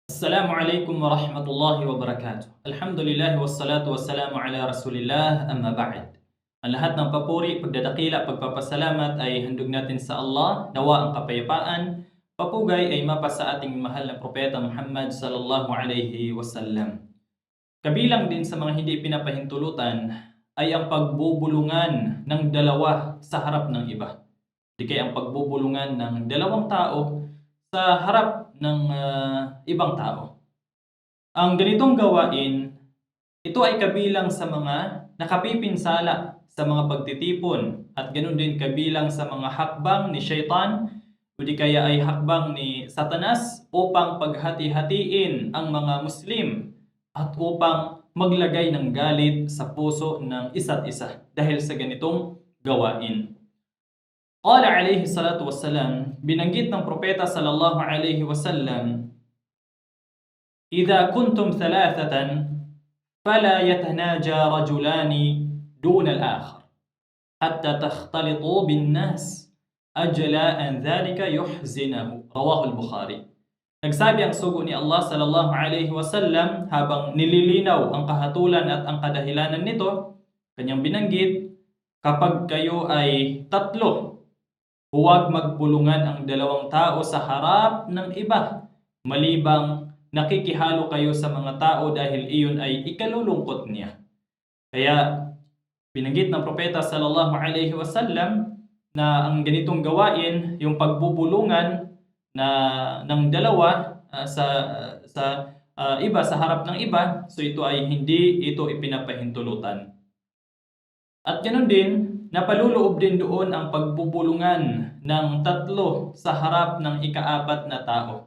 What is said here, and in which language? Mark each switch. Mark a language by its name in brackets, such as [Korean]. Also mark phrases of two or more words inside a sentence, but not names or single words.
[Arabic] السلام عليكم ورحمة الله وبركاته الحمد لله والصلاة والسلام على رسول الله أما بعد. [Filipino] Ang lahat ng papuri, pagdadakila, pagpapasalamat ay handog natin sa Allah. Nawa ang kapayapaan, papugay ay mapa sa ating mahal na propeta Muhammad [Arabic] صلى الله عليه وسلم. [Filipino] Kabilang din sa mga hindi pinapahintulutan ay ang pagbubulungan ng dalawa sa harap ng iba. Di kaya ang pagbubulungan ng dalawang tao sa harap ng ibang tao. Ang ganitong gawain, ito ay kabilang sa mga nakapipinsala sa mga pagtitipon at ganoon din kabilang sa mga hakbang ni Shaitan o di kaya ay hakbang ni Satanas upang paghati-hatiin ang mga Muslim at upang maglagay ng galit sa puso ng isa't isa dahil sa ganitong gawain. [Arabic] قال عليه الصلاة والسلام, [Filipino] binanggit ng propeta [Arabic] صلى الله عليه وسلم إذا كنتم ثلاثة فلا يتناجى رجلان دون الآخر حتى تختلطوا بالناس أجل أن ذلك يحزنه." رواه البخاري. [Filipino] Nagsabi ang sugo ni Allah [Arabic] صلى الله عليه وسلم [Filipino] habang nililinaw ang kahatulan at ang kadahilanan nito, kanyang binanggit, kapag kayo ay tatlo, huwag magpulungan ang dalawang tao sa harap ng iba, malibang nakikihalo kayo sa mga tao dahil iyon ay ikalulungkot niya. Kaya binanggit ng propeta [Arabic] صلى الله عليه وسلم [Filipino] na ang ganitong gawain, yung pagbubulungan ng dalawa sa iba sa harap ng iba, so ito ay hindi ito ipinapahintulutan. At ganoon din, napaluloob din doon ang pagbubulungan ng tatlo sa harap ng ikaapat na tao.